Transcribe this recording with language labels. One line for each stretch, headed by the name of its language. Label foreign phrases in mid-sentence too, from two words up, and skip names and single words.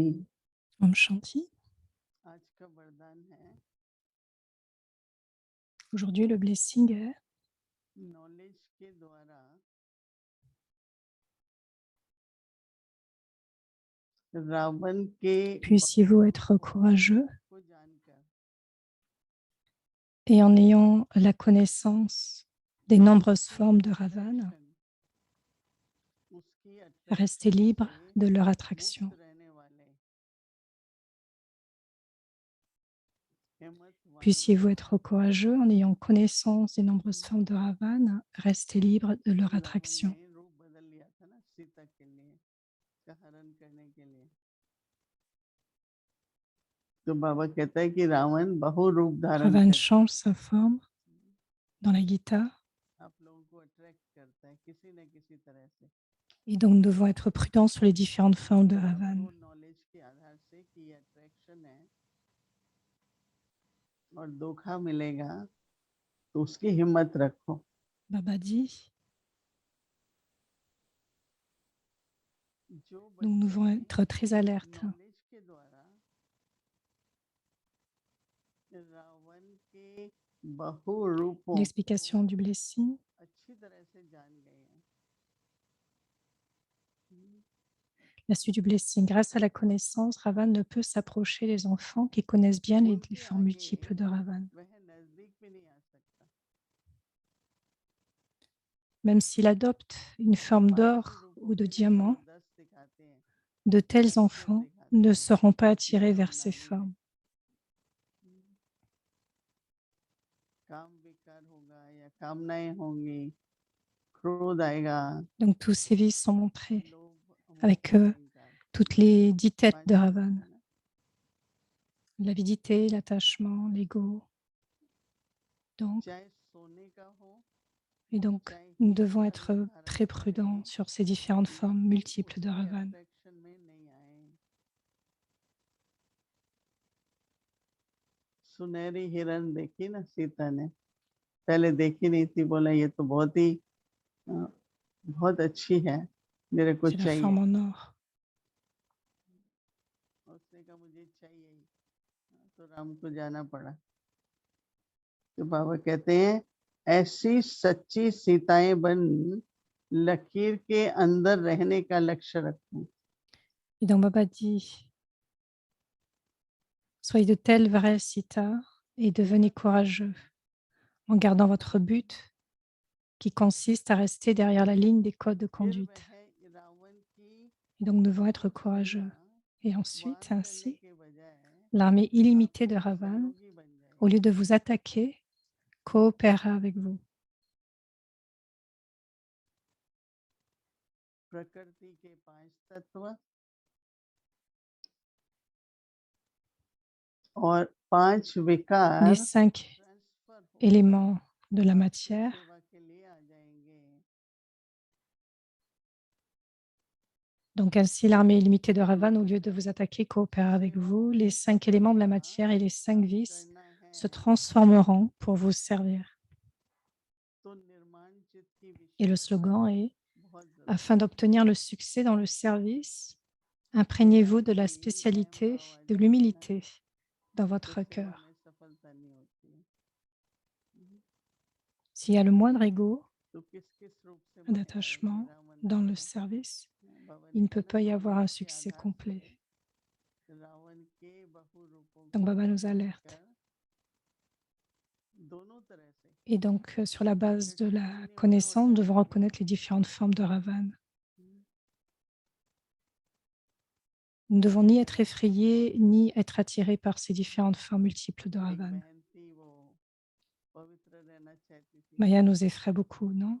Hindi: Om Shanti. आज का वरदान है
French: Aujourd'hui, le blessing est
Hindi: नॉलेज के द्वारा रावण के
French: puissiez-vous être courageux
Hindi: को जानकर
French: et en ayant la connaissance des nombreuses formes de Ravana,
Hindi: उसकी
French: restez
Hindi: attraction
French: libre
Hindi: से
French: de leur
Hindi: मुक्त
French: attraction.
Hindi: रहने वाले हिम्मतवान
French: Puissiez-vous être courageux en ayant connaissance des nombreuses formes de Ravana, restez libre de leur
Hindi: रावण
French: attraction.
Hindi: ने रूप बदल लिया था ना सीता के लिए, का हरण करने के लिए। तो बाबा कहता है कि रावण बहु रूप धारण
French: Ravan
Hindi: कर
French: change sa forme dans la Gita.
Hindi: आप लोगों को अट्रैक्ट करता है किसी न किसी तरह से।
French: Et donc, nous devons être prudents sur les différentes formes de Ravan.
Hindi: आपको नॉलेज के आधार से कि ये अट्रैक्शन है और धोखा मिलेगा तो उसकी हिम्मत रखो।
French: Baba dit,
Hindi: जो
French: donc nous devons
Hindi: बच्चे
French: être très alertes.
Hindi: नॉलेज के द्वारा रावण के बहु रूपों
French: L'explication du blessing.
Hindi: अच्छी तरह से जान गए हैं,
French: La suite du blessing. Grâce à la connaissance, Ravan ne peut s'approcher des enfants qui connaissent bien les
Hindi: उनके
French: formes multiples de
Hindi: आगे
French: Ravan.
Hindi: वह नजदीक भी नहीं आ सकता।
French: Même s'il adopte une forme
Hindi: 5
French: d'or
Hindi: रूपों
French: ou de
Hindi: में से जो
French: diamant,
Hindi: 10 दिखाते हैं,
French: de tels
Hindi: अक्षर
French: enfants
Hindi: दिखाते
French: ne
Hindi: हैं,
French: seront pas attirés
Hindi: योग
French: vers ces
Hindi: नाड़ी
French: formes.
Hindi: में काम विकार होगा या कामनाएं होंगी, क्रोध आएगा,
French: Donc tous ces vices sont montrés
Hindi: लोभ,
French: avec
Hindi: मोह, अहंकार,
French: toutes les 10 têtes
Hindi: 5
French: de
Hindi: रूप
French: Ravan.
Hindi: है ना।
French: L'avidité, l'attachement, l'ego. Donc,
Hindi: चाहे सोने का हो,
French: et donc,
Hindi: चाहे
French: nous
Hindi: हीरा
French: devons
Hindi: का
French: être
Hindi: रूप धारण
French: très prudents
Hindi: करे,
French: sur ces différentes formes multiples de
Hindi: उसके
French: Ravan.
Hindi: अट्रैक्शन में नहीं आए। सुनहरी हिरण देखी ना सीता ने, पहले देखी नहीं थी, बोला ये तो बहुत ही बहुत अच्छी है, मेरे को
French: C'est la
Hindi: चाहिए।
French: forme en or.
Hindi: उसने कहा मुझे चाहिए ही, तो राम को जाना पड़ा। तो बाबा कहते हैं ऐसी सच्ची सीताएं बन, लकीर के अंदर रहने का लक्ष्य रखो।
French: Et donc, Baba dit, soyez de tels vrais Sita et devenez courageux en gardant votre but qui consiste à rester derrière la ligne des codes de
Hindi: फिर
French: conduite.
Hindi: वह रावण की
French: Et donc, nous devons être
Hindi: सेना
French: courageux. Et
Hindi: वार
French: ensuite,
Hindi: करने
French: ainsi,
Hindi: के बजाय
French: l'armée illimitée de
Hindi: आपके
French: Ravan,
Hindi: सहयोगी बन जाए।
French: au lieu de vous attaquer, coopérera avec vous.
Hindi: प्रकृति के 5 तत्व और 5
French: Les
Hindi: विकार
French: 5
Hindi: ट्रांसफर होकर
French: éléments de la
Hindi: आपकी
French: matière.
Hindi: सेवा के लिए आ जाएंगे।
French: Donc ainsi, l'armée illimitée de Ravan, au lieu de vous attaquer, coopérera avec vous. Les 5 éléments de la matière et les 5 vices
Hindi: करना
French: se
Hindi: है
French: transformeront pour vous servir.
Hindi: तो निर्माण चित्त की
French: Et le
Hindi: विशेषता
French: slogan est,
Hindi: बहुत जरूरी
French: afin d'obtenir le succès dans le service, imprégnez-vous de la
Hindi: है।
French: spécialité
Hindi: वैम भाव आ
French: de
Hindi: जाए ना
French: l'humilité dans
Hindi: तो
French: votre
Hindi: सेवा
French: cœur.
Hindi: में सफलता नहीं होती है।
French: S'il y a le moindre ego
Hindi: तो किस किस रूप से माया आएगी,
French: d'attachement
Hindi: रावण
French: dans le
Hindi: आएगा।
French: service,
Hindi: बाबा
French: il
Hindi: ने
French: ne
Hindi: कहा
French: peut
Hindi: ना
French: pas y avoir un
Hindi: नॉलेज के
French: succès
Hindi: आधार से
French: complet.
Hindi: रावण के बहु रूपों
French: Donc
Hindi: को
French: Baba nous
Hindi: पहचान
French: alerte.
Hindi: कर दोनों तरह से
French: Et donc, sur la base
Hindi: फिर
French: de
Hindi: टच
French: la
Hindi: भी नहीं होना
French: connaissance,
Hindi: होता
French: nous
Hindi: है
French: devons reconnaître les différentes formes de Ravan. Nous ne devons ni être effrayés, ni être attirés par ces différentes formes multiples de
Hindi: एक
French: Ravan.
Hindi: बहन थी वो पवित्र रहना चाहती थी
French: Maya nous effraie beaucoup, non?